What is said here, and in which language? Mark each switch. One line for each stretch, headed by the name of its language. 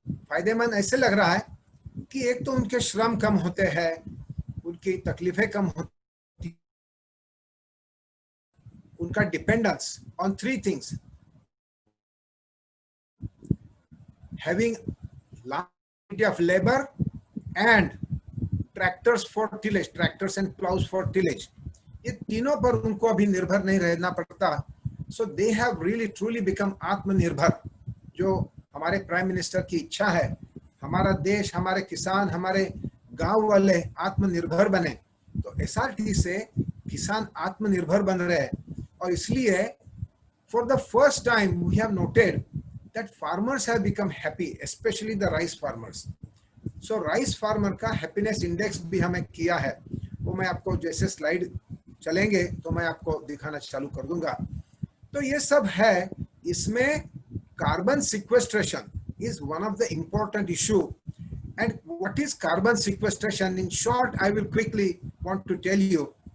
Hindi: फायदेमंद ऐसे लग रहा है कि एक तो उनके श्रम कम होते हैं, उनकी तकलीफें कम होती, उनका
English: dependence on 3 things: having large quantity of labor and tractors for tillage,
Hindi: tractors and plows for tillage, ये तीनों पर उनको अभी निर्भर नहीं रहना पड़ता।
English: So they have really truly become
Hindi: आत्मनिर्भर, जो हमारे प्राइम मिनिस्टर की इच्छा है। हमारा देश, हमारे किसान, हमारे गांव वाले आत्मनिर्भर बने, तो SRT से किसान आत्मनिर्भर बन रहे हैं। और इसलिए
English: for the first time we have noted that farmers have become happy, especially the rice farmers.
Hindi: So rice farmer का happiness index भी हमें किया है, वो मैं आपको जैसे स्लाइड चलेंगे तो मैं आपको दिखाना चालू कर दूंगा। तो ये सब है, इसमें carbon sequestration
English: is one of the important issue. And what is carbon sequestration? In short, I will quickly want to tell you.